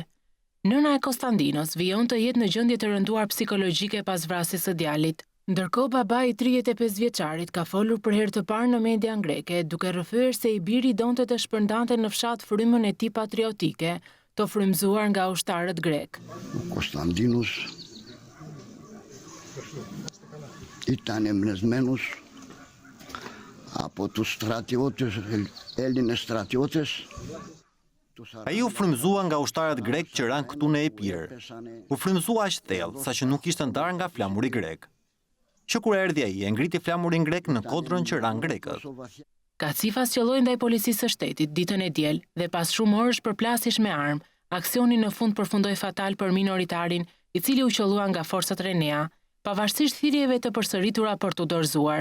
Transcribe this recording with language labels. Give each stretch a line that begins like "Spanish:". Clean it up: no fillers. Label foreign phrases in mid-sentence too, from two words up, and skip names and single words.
Albanian: Nëna e Konstandinos vijon të jetë në gjendje të rënduar psikologjike pas vrasjes së djalit. Ndërkohë babai i 35 vjeçarit ka folur për herë të parë në media greke, duke rrëfyer se i biri donte të shpërndante në fshat frymën e tij patriotike, të frymzuar nga ushtarët grek.
Greek: Konstandinos ήταν εμπνευσμένος από τους στρατιώτες, Έλληνες στρατιώτες.
Albanian: Ai u frymzua nga ushtarët grek që ranë këtu në Epir. U frymzua aq thellë, saqë nuk ishte ndarë nga flamuri grek. Që kur erdhi ai, e ngriti flamurin grek në kodrën që ranë grekët. Kacifas qelloi ndaj policisë së shtetit ditën e diel dhe pas shumë orësh përplasish me armë, aksioni në fund përfundoi fatal për minoritarin, i cili u qellua nga forcat Renea, pavarësisht thirrjeve të përsëritura për t'u dorëzuar.